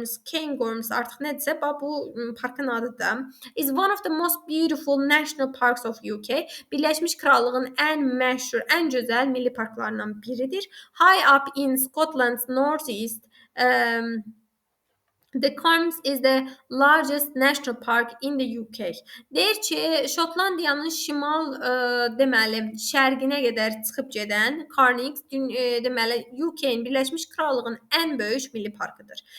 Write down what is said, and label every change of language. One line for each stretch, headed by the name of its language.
Azerbaijani: Cairngorms artıq nədirsə, bu parkın adıdır.
English: Is one of the most beautiful national parks of UK.
Azerbaijani: Birləşmiş Krallığın ən məşhur, ən gözəl milli parklarından biridir.
English: High up in Scotland's northeast, The Carms is the largest national park in the UK.
Azerbaijani: Deyir ki, Şotlandiyanın şimal deməli şərqinə qədər çıxıb gedən Carnings deməli UK-nin Birləşmiş Krallığın ən böyük milli parkıdır.